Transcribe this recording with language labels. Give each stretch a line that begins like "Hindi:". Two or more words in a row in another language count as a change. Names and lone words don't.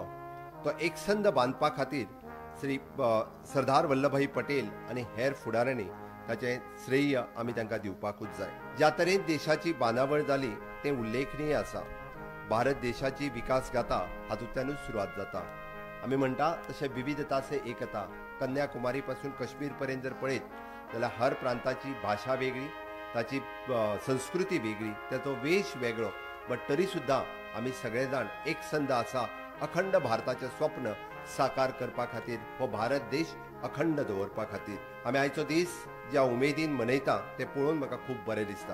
Konkani: तो एकसंध बांदपा खातीर श्री सरदार वल्लभभाई पटेल आणि हेर फुडाऱ्यांनी ताचें श्रेय आमी तांकां दिवपाकूच जाय. ज्या तरेन देशाची बांदावळ जाली तें उल्लेखनीय आसा. भारत देशाची विकास गाथा हातूंतल्यानूच सुरवात जाता. आमी म्हणटा तशें
Hindi: विविधता से एकता.
Konkani: कन्याकुमारी पासून काश्मीर पर्यंत जर पळयत जाल्यार हर प्रांताची भाषा वेगळी, ताची संस्कृती वेगळी, ताचो वेश वेगळो, बट तरी सुद्दां आमी सगळे जाण एकसंध आसा. अखंड भारताचें स्वप्न साकार करपा खातीर, हो भारत देश अखंड दवरपा खातीर आमी आयचो दीस ज्या उमेदीन मनयता तें पळोवन म्हाका खूब बरें दिसता.